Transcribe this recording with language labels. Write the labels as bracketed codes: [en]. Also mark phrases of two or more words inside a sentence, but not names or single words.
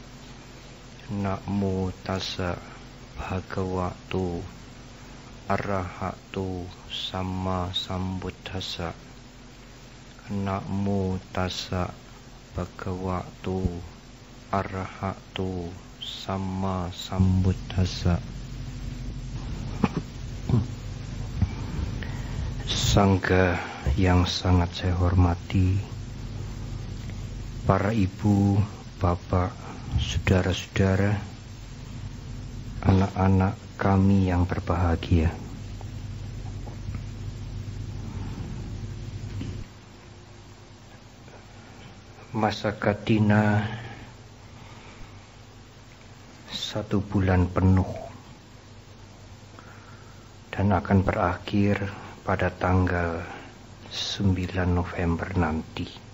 [pi] Namo tassa bhagavato arahato samma sambuddhassa. Namo tassa bhagavato arahato samma sambuddhassa. [id] Sangha yang sangat saya hormati, para ibu, bapak, saudara-saudara, anak-anak kami yang berbahagia. Masa katina 1 bulan penuh dan akan berakhir pada tanggal 9 November nanti.